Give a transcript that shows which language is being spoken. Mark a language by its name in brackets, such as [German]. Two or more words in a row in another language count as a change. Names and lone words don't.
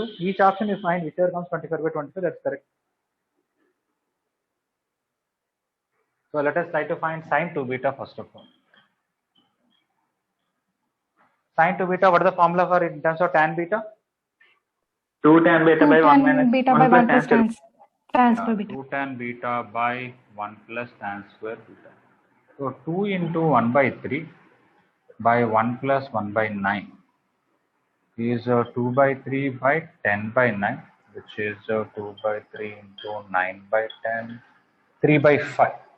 [English] Each option you find whichever comes 25/25, that's correct. So let us try to find sine 2 beta first of all. Sine 2 beta, what is the formula for it in terms of tan beta? 2 tan beta 2 by 1 tan minus beta 1 by plus 1 plus tan square. tan square beta. 2 tan beta by 1 plus tan square beta. So 2 into 1 by 3 by 1 plus 1 by 9 is 2 by 3 by 10 by 9, which is 2 by 3 into 9 by 10, 3 by 5.